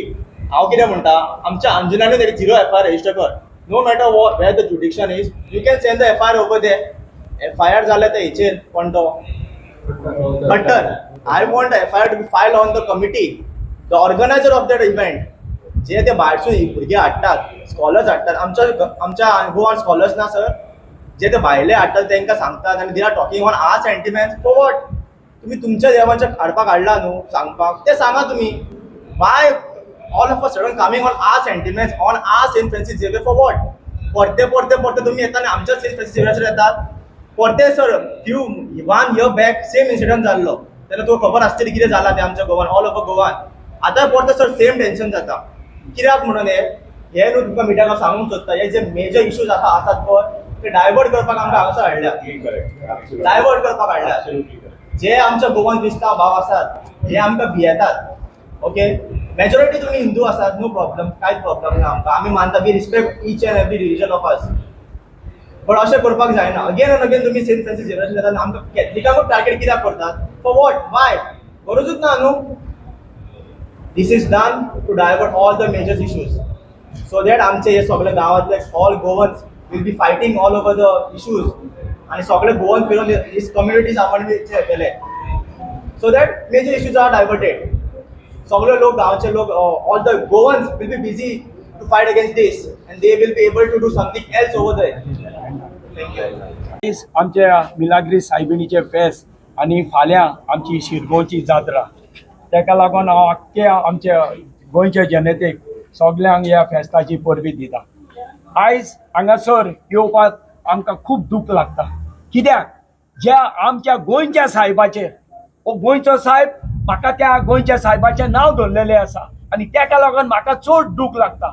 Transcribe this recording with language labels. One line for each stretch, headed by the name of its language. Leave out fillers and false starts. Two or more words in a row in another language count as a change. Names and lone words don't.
Konkani: हांव कितें म्हणटा आमच्या अंजुनानूच एक 0 FIR रजिस्टर कर.
English: no matter where the jurisdiction is you can send the FIR over there.
Konkani: FIR जाल्या ते हेचेर कोण तो बटर.
English: I want FIR to be filed on the committee the organiser of that event.
Konkani: जे ते भायरसून भुरगे हाडटात स्कॉलर्स हाडटात आमच्या
English: Goan scholars
Konkani: ना सर जे ते भायले हाडटात तांकां सांगतात आनी
English: they are talking on our sentiments for what.
Konkani: तुम्ही तुमच्या देवाच्या हाडपाक हाडला न्हू सांगपाक ते सांगा तुम्ही.
English: why all of a sudden coming on our sentiments on our Saint Francis Xavier for what.
Konkani: परते तुम्ही येता आनी आमच्या सेंट फ्रांसीस झेवियराचेर येतात. परते सर
English: few 1 year back same incident
Konkani: जाल्लो तेन्ना तुका खबर आसतली कितें जालां ते आमच्या गोवान
English: all over Goan.
Konkani: आतां परते सर
English: same tension
Konkani: जाता. कित्याक म्हणून हे न्हू तुमकां मिडियाक सांगूंक सोदता हे जे
English: major issues
Konkani: आसात पळय ते डायवर्ट करपाक आमकां हांगासर हाडल्यात. डायवर्ट करपाक हाडल्यात. जे आमच्या गोवान क्रिस्तांव भाव आसात हे आमकां भियेतात.
English: okay majority
Konkani: तुमी हिंदू आसात
English: no problem
Konkani: कांयच प्रॉब्लम ना आमकां. आमी मानता
English: we respect each and every religion of us.
Konkani: बट अशें करपाक जायना.
English: again and again
Konkani: तुमी सेंट फ्रांसीस झेवियराचेर येतात आमकां कॅथलिकांकूच टार्गेट कित्याक करतात
English: for what why
Konkani: गरजूच ना न्हू.
English: This is done to divert all the major issues so that
Marathi: आमचे हे सगळे गावातले
English: all Goans will be fighting all over the issues
Marathi: आणि सगळे गोवन फिरून
English: these communities
Marathi: आपण केले
English: so that major issues are diverted.
Marathi: सगळे लोक गावचे लोक
English: all the Goans will be busy to fight against this and they will be able to do something else over there. Thank you.
Konkani: आमच्या मिलाग्री सायबिणीचे फेस्त आनी फाल्यां आमची शिरगांवची जात्रा तेका लागून हांव आख्ख्या आमच्या गोंयच्या जनतेक सगल्यांक ह्या फेस्ताची परबी दिता. आयज हांगासर येवपाक आमकां खूब दूख लागता. कित्याक ज्या आमच्या गोंयच्या साहेबाचेर हो गोंयचो साहेब म्हाका त्या गोंयच्या साहेबाचें नांव धरलेलें आसा आनी तेका लागून म्हाका चड दूख लागता.